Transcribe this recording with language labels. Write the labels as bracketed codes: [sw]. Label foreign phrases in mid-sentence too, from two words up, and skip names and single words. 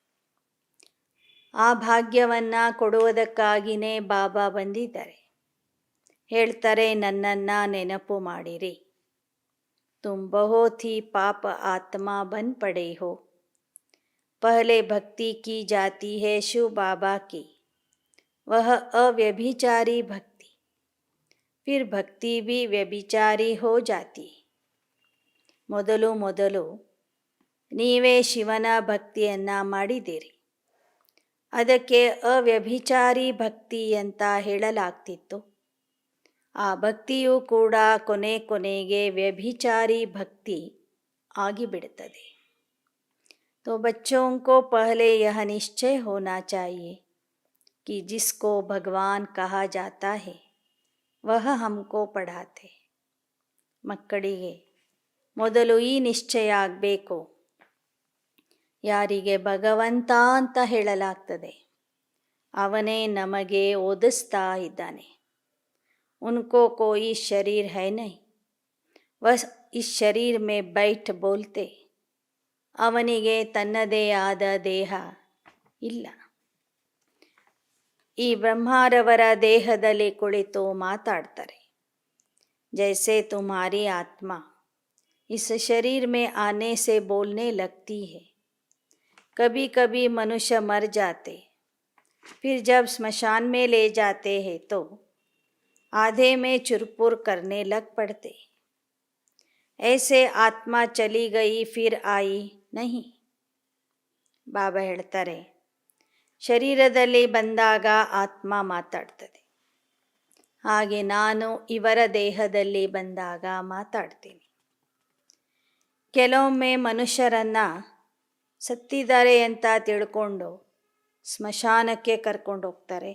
[kn] ಆ ಭಾಗ್ಯವನ್ನು ಕೊಡುವುದಕ್ಕಾಗಿಯೇ ಬಾಬಾ ಬಂದಿದ್ದಾರೆ. ಹೇಳ್ತಾರೆ, ನನ್ನನ್ನು ನೆನಪು ಮಾಡಿರಿ. [hi] तुम बहुत ही पाप आत्मा बन पड़े हो. पहले भक्ति की जाती है शिव बाबा की, वह अव्यभिचारी भक्ति, फिर भक्ति भी व्यभिचारी हो जाती. [kn] ಮೊದಲು ಮೊದಲು ನೀವೇ ಶಿವನ ಭಕ್ತಿಯನ್ನು ಮಾಡಿದ್ದೀರಿ. ಅದಕ್ಕೆ ಅವ್ಯಭಿಚಾರಿ ಭಕ್ತಿ ಅಂತ ಹೇಳಲಾಗ್ತಿತ್ತು. ಆ ಭಕ್ತಿಯೂ ಕೂಡ ಕೊನೆಗೆ ವ್ಯಭಿಚಾರಿ ಭಕ್ತಿ ಆಗಿಬಿಡುತ್ತದೆ. [hi] तो बच्चों को पहले यह निश्चय होना चाहिए कि जिसको भगवान कहा जाता है वह हमको पढ़ाते. [kn] ಮಕ್ಕಳಿಗೆ ಮೊದಲು ಈ ನಿಶ್ಚಯ ಆಗಬೇಕು, ಯಾರಿಗೆ ಭಗವಂತ ಅಂತ ಹೇಳಲಾಗ್ತದೆ ಅವನೇ ನಮಗೆ ಓದಿಸ್ತಾ ಇದ್ದಾನೆ. [hi] उनको कोई शरीर है नहीं, वह इस शरीर में बैठ बोलते. [kn] ಅವನಿಗೆ ತನ್ನದೇ ಆದ ದೇಹ ಇಲ್ಲ. ಈ ಬ್ರಹ್ಮಾರವರ ದೇಹದಲ್ಲಿ ಕುಳಿತು ಮಾತಾಡ್ತಾರೆ. [hi] जैसे तुम्हारी आत्मा इस शरीर में आने से बोलने लगती है. कभी कभी मनुष्य मर जाते, फिर जब स्मशान में ले जाते हैं तो आधे में चुरपुर करने लग पड़ते. ऐसे आत्मा चली गई फिर आई नहीं. [kn] ಬಾಬಾ ಹೇಳ್ತಾರೆ, ಶರೀರದಲ್ಲಿ ಬಂದಾಗ ಆತ್ಮ ಮಾತಾಡ್ತದೆ, ಹಾಗೆ ನಾನು ಇವರ ದೇಹದಲ್ಲಿ ಬಂದಾಗ ಮಾತಾಡ್ತೀನಿ. ಕೆಲವೊಮ್ಮೆ ಮನುಷ್ಯರನ್ನು ಸತ್ತಿದ್ದಾರೆ ಅಂತ ತಿಳ್ಕೊಂಡು ಸ್ಮಶಾನಕ್ಕೆ ಕರ್ಕೊಂಡು ಹೋಗ್ತಾರೆ.